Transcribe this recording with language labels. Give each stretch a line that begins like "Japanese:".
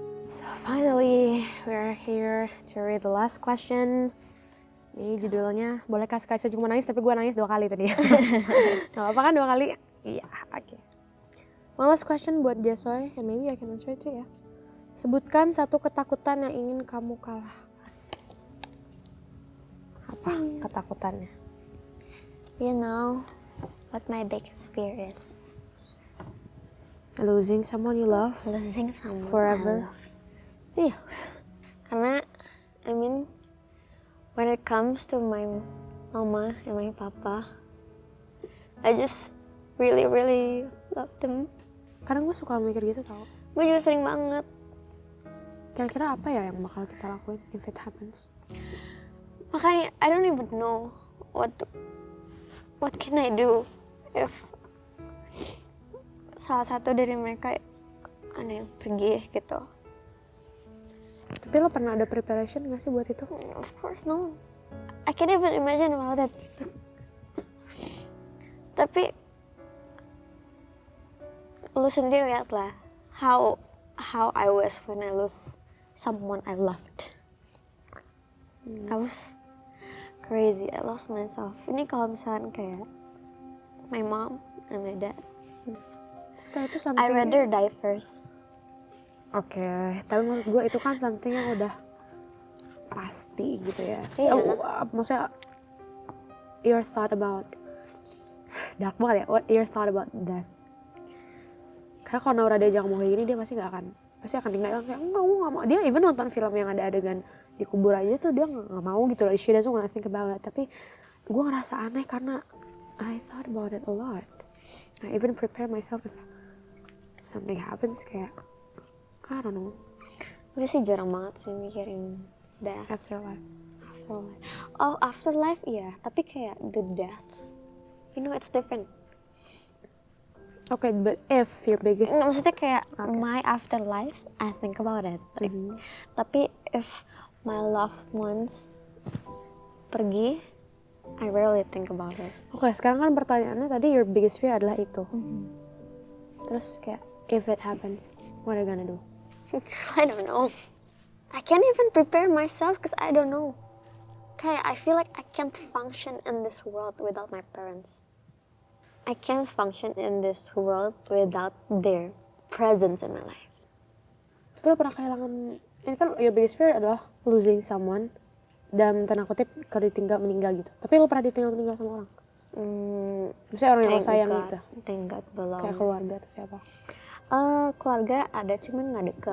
English: So finally, we're here to read the last question.
Indonesian: Ini judulnya, boleh kasih saja cuma nangis, tapi gue nangis 2 kali tadi. Gak apa-apa kan 2 kali? Iya, oke.
English: One last question buat Jasoy, and maybe I can answer it too ya.
Indonesian: Sebutkan satu ketakutan yang ingin kamu kalahkan. Apa ketakutannya?
English: you know what my biggest fear is? Losing someone you love Losing someone forever. I love. Iya.
Indonesian: Karena
English: I mean when it comes to my mama and my papa, I just really love them.
Indonesian: Kadang gue suka mikir gitu tau. Gue juga sering banget. Kira-kira apa ya yang bakal kita lakuin
English: if it happens? Makanya I don't even know what can I do if
Indonesian: salah satu dari mereka ada yang pergi gitu. Tapi lo pernah ada preparation gak sih buat itu?
English: Of course no. I can't even imagine about it.
Indonesian: Tapi lu sendiri lihat lah
English: how I was when I lose someone I loved. I was crazy. I lost myself.
Indonesian: Ini kalau misalnya kayak
English: my mom and my dad,
Indonesian: Nah, itu
English: I something. rather die first.
Indonesian: Oke, tapi maksud gue itu kan something yang udah pasti gitu ya. Iya. Maksudnya
English: your thought about
Indonesian: dark banget ya.
English: What your thought about death?
Indonesian: Karena kalau Naura diajak ngomong kayak gini dia pasti akan tinggal kayak enggak, gue nggak mau. Dia even nonton film yang ada adegan dikubur aja tuh dia nggak mau gitu loh.
English: She doesn't wanna think about it.
Indonesian: Tapi gue ngerasa aneh karena
English: I thought about it a lot. I even prepare myself if something happens
Indonesian: kayak
English: I don't know.
Indonesian: Gue sih jarang banget sih mikirin death.
English: Afterlife. Afterlife. Oh, afterlife
Indonesian: iya, tapi kayak
English: the death. You know, it's different. Okay, but if your biggest
Indonesian: Nggak, maksudnya kayak
English: Okay. my afterlife, I think about it.
Indonesian: Tapi
English: if my loved ones
Indonesian: pergi,
English: I rarely think about it.
Indonesian: Oke, sekarang kan pertanyaannya tadi
English: your biggest fear
Indonesian: adalah itu.
English: Terus kayak if it happens, what are you gonna do? I don't know. I can't even prepare myself because I don't know.
Indonesian: Kayak
English: I feel like I can't function in this world without my parents. I can't function in this world without their presence in my life.
Indonesian: Tapi lo pernah kehilangan, ini kan
English: your biggest fear
Indonesian: adalah
English: losing someone,
Indonesian: dalam tanda kutip kalau ditinggal meninggal gitu. Tapi lo pernah ditinggal meninggal sama orang? Misalnya orang yang lo sayang gitu,
English: Thank God belum.
Indonesian: kayak keluarga atau kayak apa? Keluarga ada cuman nggak dekat,